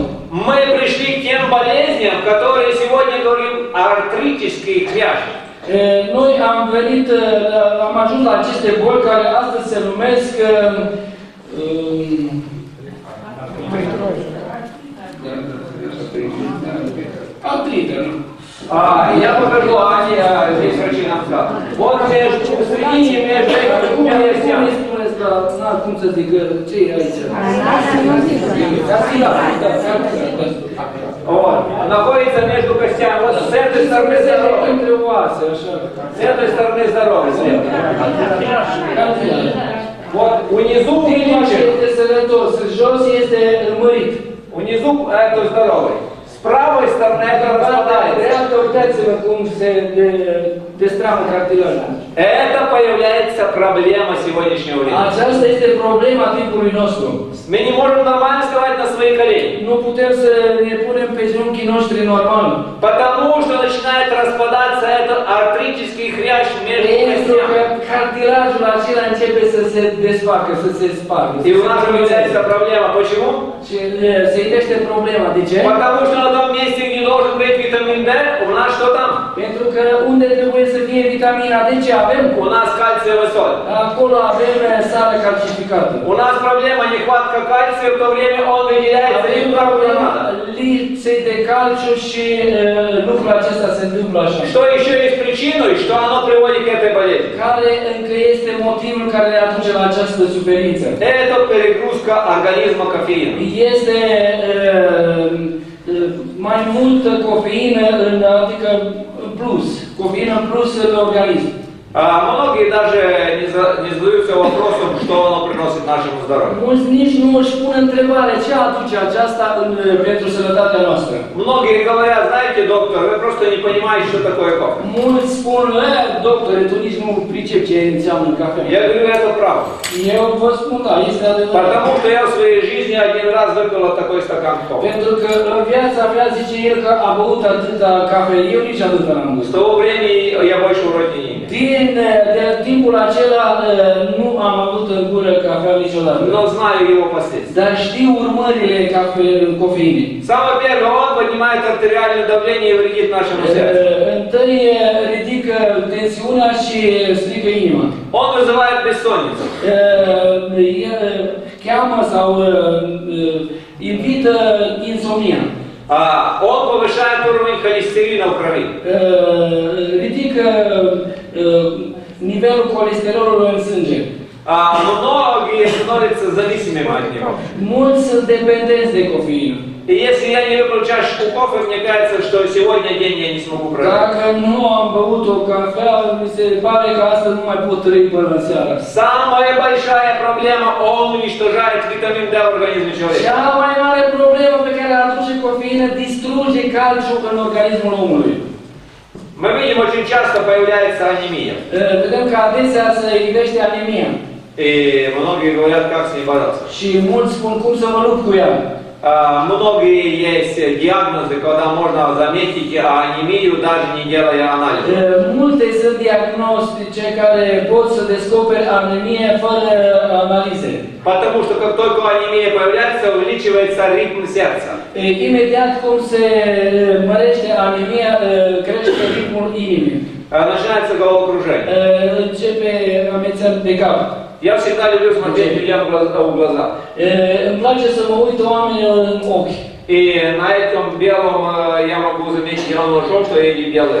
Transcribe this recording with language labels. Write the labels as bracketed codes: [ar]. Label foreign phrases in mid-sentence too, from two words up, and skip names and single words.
[ru] Мы пришли к тем болезням, которые сегодня говорим артритические хрящи. [ro] Noi am ajuns la aceste boli care astăzi se numesc artrită, nu? [ru] Я покажу, Аня здесь врачи нам скажут. Вот между, в середине между этими костями. [ro] Cum să zic, ce e aici? [ru] Вот. Находится между костями. Вот с этой стороны здоровый. [ro] Între oase, așa. [ru] С этой стороны здоровый. слева. Вот внизу [ro] Din este sănătos, jos este mărit. [ru] внизу это здоровый. С правой стороны это [ro] Dreapta [ru] распадается. [ro] uitați Uitați-vă cum se destramă cartilajul. [ru] Это появляется проблема сегодняшнего времени. [ro] Aceasta este problema timpului nostru. [ru] Мы не можем нормально вставать на свои колени. [ro] Nu putem să ne punem pe genunchii noștri normal. [ru] Потому что начинает распадаться этот артрический хрящ между [ro] Pentru că [ru] костями. [ro] cartilajul acela începe să se desfacă, să se spargă. [ru] И у нас появляется проблема. Почему? [ro] Și se idește problema. De ce? [ru] Потому что на том месте, где должен быть витамин D, у нас что там? [ro] Pentru că unde trebuie să fie vitamina D, ce avem? [ru] У нас кальциевая соль. [ro] Acolo avem sală calcificată. [ru] У нас проблема нехватка кальция, в то время он выделяется [ro] Avem [ru] не туда, куда надо. [ro] lipsei de calciu și lucrul acesta se întâmplă așa. [ru] Что еще есть причиной, что оно приводит к этой болезни? [ro] Care încă este motivul care ne aduce la această suferință? [ru] Это перегрузка организма кофеином. [ro] Este mai multă cofeină, adică în plus, cofeină în plus în organism. [ru] Многие даже не задаются вопросом, что оно приносит нашему здоровью. [ro] Mulți nici nu își pun întrebare ce aduce aceasta pentru sănătatea noastră. [ru] Многие говорят, знаете, доктор, вы просто не понимаете, что такое кофе. [ro] Mulți spun, doctore, tu nici nu pricepi ce înseamnă cafea. [ru] Я говорю, это правда. [ro] Eu vă spun, da, este adevărat. [ru] Потому что я в своей жизни один раз выпил вот такой стакан кофе. [ro] Pentru că în viața mea, zice el, că a băut atâta cafea, eu nici atâta n-am [ru] С [ro] gustat. [ru] того времени я больше в рот не имею. [ro] De timpul acela nu am avut în gură cafea niciodată. [ru] Но знаю его последствия. [ro] Dar știu urmările cofeinei. [ru] Самое первое, он поднимает артериальное давление и вредит нашему сердцу. [ro] Întâi ridică tensiunea și strică inima. [ru] Он вызывает бессонницу. [ro] Cheamă sau invită insomnia. [ru] Он повышает уровень холестерина в крови. [ro] Ridică nivelul colesterolului în sânge. [ru] Многие становятся зависимыми от него. [ro] Mulți sunt dependenți de cofeină. [ru] И если я не выпил чашку кофе, мне кажется, что сегодня день я не смогу прожить. [ro] Dacă nu am băut o cafea, mi se pare că astăzi nu mai pot trăi până în seara. [ru] Самая большая проблема, он уничтожает витамин D в организме человека. [ro] Cea mai mare problemă pe care o aduce cofeină distruge calciul în organismul omului. [ru] Мы видим, очень часто появляется анемия. [ro] Vedem că adesea se ivește anemia. [ru] И многие говорят, как с ней бороться. [ro] Și mulți spun cum să mă lupt cu ea. [ru] Многие есть диагнозы, когда можно заметить анемию, даже не делая анализа. [ro] Multe sunt diagnostice care pot să descopere anemie fără analize. [ru] Потому что как только анемия появляется, увеличивается ритм сердца. [ro] Imediat cum se mărește anemia, crește ritmul inimii. [ru] Начинается головокружение. [ro] Începe amețeală de cap. [ru] Я всегда люблю смотреть людям в глаза. [ro] Îmi place să mă uit oamenilor în ochi. [ru] И на этом белом я могу заметить, оно желтое или белое.